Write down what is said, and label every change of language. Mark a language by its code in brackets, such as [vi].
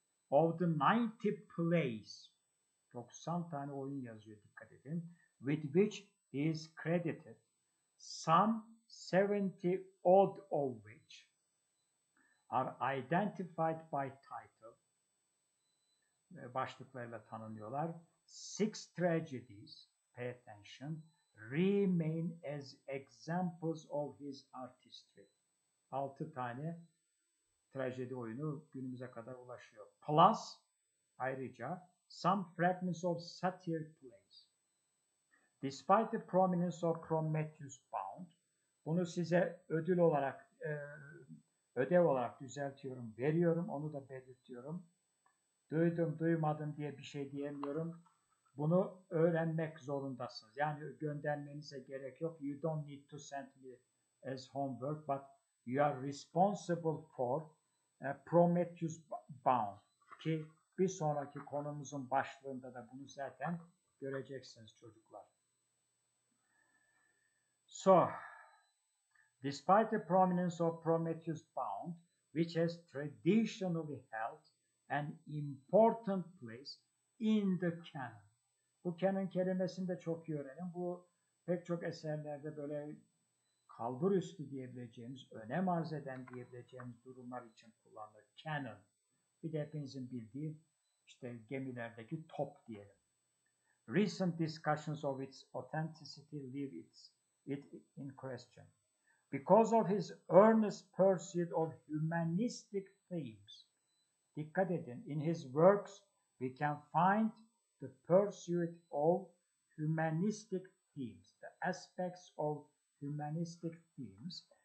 [en] Of the 90 plays, [tr] 90 tane oyun yazıyor, dikkat edin, [en] with which he is credited, some 70 odd of which are identified by title, [tr] başlıklarıyla tanınıyorlar. [en] 6 tragedies, pay attention, remain as examples of his artistry. [tr] 6 tane trajedi oyunu günümüze kadar ulaşıyor. [en] Plus, [tr] ayrıca, [en] some fragments of satire plays. Despite the prominence of Prometheus Bound, [tr] bunu size ödül olarak, ödev olarak düzeltiyorum, veriyorum, onu da belirtiyorum. Duydum, duymadım diye bir şey diyemiyorum. Bunu öğrenmek zorundasınız. Yani göndermenize gerek yok. [en] You don't need to send me as homework, but you are responsible for Prometheus Bound. [tr] Ki bir sonraki konumuzun başlığında da bunu zaten göreceksiniz çocuklar. [en] So, despite the prominence of Prometheus Bound, which has traditionally held an important place in the canon. [tr] Bu canon kelimesini de çok iyi öğrenin. Bu pek çok eserlerde böyle kalburüstü diyebileceğimiz, önem arz eden diyebileceğimiz durumlar için kullanılır. Canon. Bir de hepinizin bildiği işte gemilerdeki top diyelim. [en] Recent discussions of its authenticity leave it in question. Because of his earnest pursuit of humanistic themes. [tr] Dikkat edin, [en] in his works we can find the pursuit of humanistic themes, the aspects of humanistic themes.